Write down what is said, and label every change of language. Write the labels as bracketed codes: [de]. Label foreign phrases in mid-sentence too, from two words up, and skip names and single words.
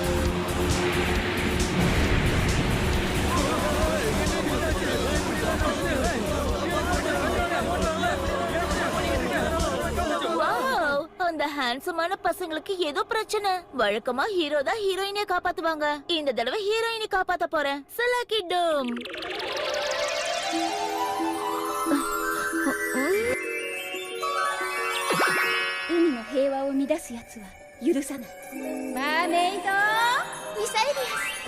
[ta] அந்த ஹேண்ட்ஸமான பசங்களுக்கு ஏதோ பிரச்சனை. வழக்கமா ஹீரோ தான் ஹீரோயினை காப்பாத்துவாங்க. இந்த தடவை ஹீரோயினை காப்பாத்த போறேன். சலாக்கிடும். [ja] 平和を乱す奴は許さない。マーメイドミサイリアス。